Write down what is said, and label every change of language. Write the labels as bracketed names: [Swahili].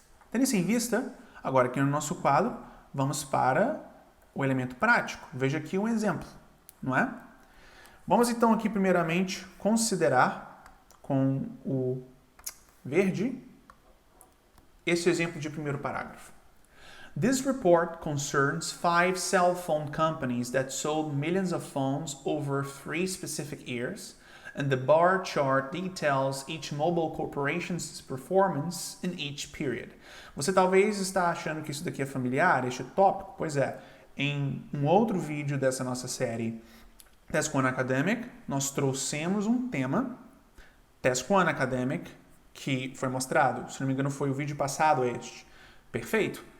[Portuguese] Tendo isso em vista, agora aqui no nosso quadro, vamos para o elemento prático. Veja aqui um exemplo, não é? Vamos então aqui primeiramente considerar com o verde esse exemplo de primeiro parágrafo. [English] This report concerns 5 cell phone companies that sold millions of phones over 3 specific years, and the bar chart details each mobile corporation's performance in each period. [Portuguese] Você talvez está achando que isso daqui é familiar, este tópico? Pois é, em um outro vídeo dessa nossa série Task One Academic, nós trouxemos um tema, Task One Academic, que foi mostrado, se não me engano foi o vídeo passado este. Perfeito?